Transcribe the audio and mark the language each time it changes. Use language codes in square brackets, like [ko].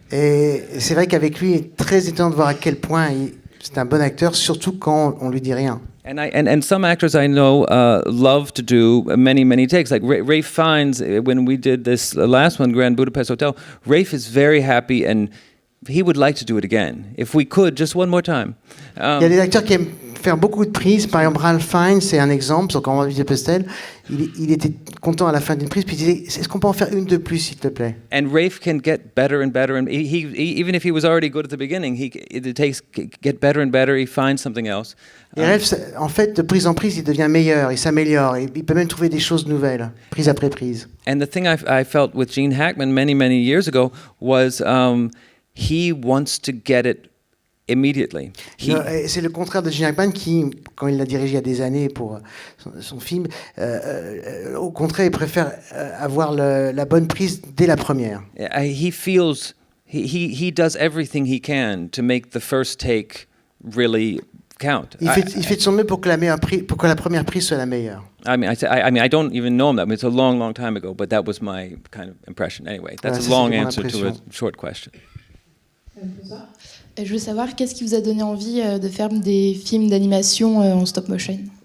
[fr] Et c'est vrai qu'avec lui, il est très étonnant de voir à quel point c'est un bon acteur, surtout quand on lui dit rien. [en] And some actors I know love to do many takes. Like Rafe Fiennes, when we did this last one, Grand Budapest Hotel, Rafe is very happy and he would like to do it again. If we could, just one more time. [fr] Il y a des acteurs qui aiment faire beaucoup de prises. Par exemple, Ralph Fiennes, c'est un exemple. Quand on va visiter Pestel, il était content à la fin d'une prise, puis il disait, est-ce qu'on peut en faire une de plus, s'il te plaît? [en] And Rafe can get better and better, and he even if he was already good at the beginning, get better and better. He finds something else. [fr] Et Ralph, en fait, de prise en prise, il devient meilleur, il s'améliore, il peut même trouver des choses nouvelles, prise après prise. [en] And the thing I felt with Gene Hackman many years ago was he wants to get it immediately. [fr] C'est le contraire de Gene Hackman qui, quand il l'a dirigé il y a des années pour son film, au contraire, il préfère avoir la bonne prise dès la première. [en] He feels he does everything he can to make the first take really count. [fr] Il fait de son mieux pour que la première prise soit la meilleure. [en] I mean, I don't even know him that. I mean, it's a long time ago, but that was my kind of impression. Anyway, that's a long answer to a short question. [fr] Je veux savoir, qu'est-ce qui vous a donné envie de faire des films d'animation en stop motion?